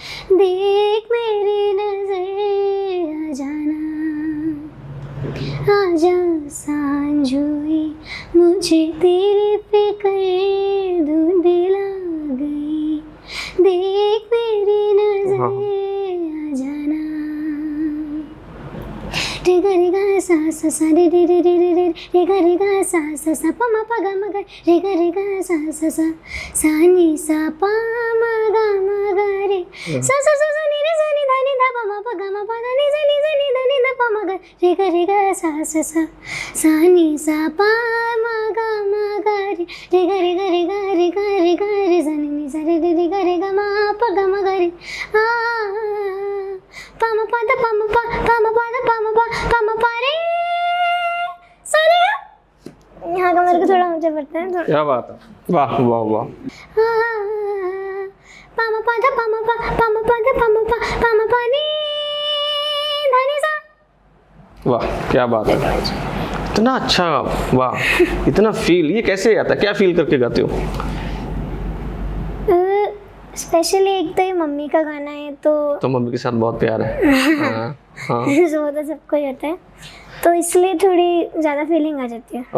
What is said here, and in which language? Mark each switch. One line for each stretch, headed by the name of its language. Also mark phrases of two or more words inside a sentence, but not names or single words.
Hindi: देख मेरी नजर, आ जा सांझ हुई, मुझे तेरे फिक्र धुंधला गई, देख मेरी नजर आ जाना। रे गा रे गा सा सा सा रे रे रे रे रे रे रे गा रे गा सा सा सा प म प ग म ग रे गा रे गा सा सा सा सा नि सा प म ग रे सा सा सा सा नि रे सा नि ध नि ध प म प ग म प ग नि सा नि ध प म ग रे गा सा सा सा सा नि सा प म ग रे गा रे गा रे गा रे गा रे गा रे सा नि सा रे रे गा रे गा म प ग म ग रे आ प म प द प म प प म प द प म प प म प रे सा रे गा। यहाँ का मेरे को थोड़ा ऊंचा पड़ता है थोड़ा। क्या बात है, वाह वाह वाह। प म प द प म प प म प द प म प प म प नी ध नि सा। वाह क्या बात है, इतना अच्छा, वाह इतना फील, ये कैसे आता है, क्या फील करके गाते हो? स्पेशली एक तो ये मम्मी का गाना है तो मम्मी के साथ बहुत प्यार है। हाँ हाँ। वो तो सबको ही होता है, तो इसलिए थोड़ी ज़्यादा फीलिंग आ जाती है।